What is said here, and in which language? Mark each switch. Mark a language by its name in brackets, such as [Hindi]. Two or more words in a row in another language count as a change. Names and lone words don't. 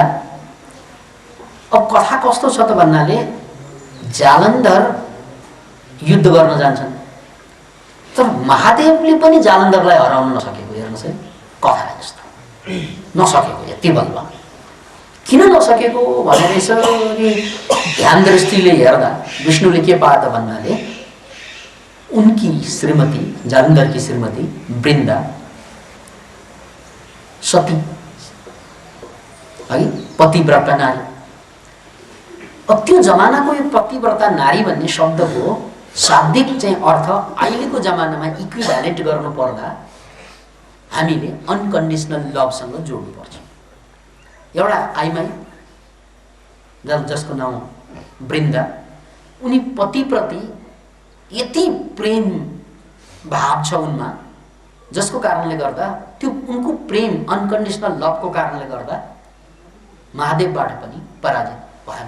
[Nepali] अब कथा कस्तो छ त भन्नाले जालन्धर युद्ध गर्न जान्छन्, तर महादेवले पनि जालन्धरलाई हराउन नसकेको। हेर्नुहोस् है, कथा जस्तो नसकेको, यति बलवान किन नसकेको भनेर यसरी ध्यान दृष्टिले हेर्दा विष्णुले के पाए त भन्नाले [Hindi] उनकी श्रीमती, जालन्धर की श्रीमती वृन्दा सती है, [Nepali] पतिव्रता नारी। अब त्यो जमानाको यो पतिव्रता नारी भन्ने शब्दको शाब्दिक चाहिँ अर्थ अहिलेको जमानामा इक्विभ्यालेन्ट गर्नु पर्दा हामीले [English] unconditional loveसँग [Nepali] जोड्नुपर्छ। एउटा आइमाई जसको नाम वृन्दा, उनी पतिप्रति यति प्रेम भाव छ उनमा, जसको कारणले गर्दा त्यो उनको प्रेम [English] unconditional loveको [Nepali] कारणले गर्दा महादेवबाट पनि पराजित भएन।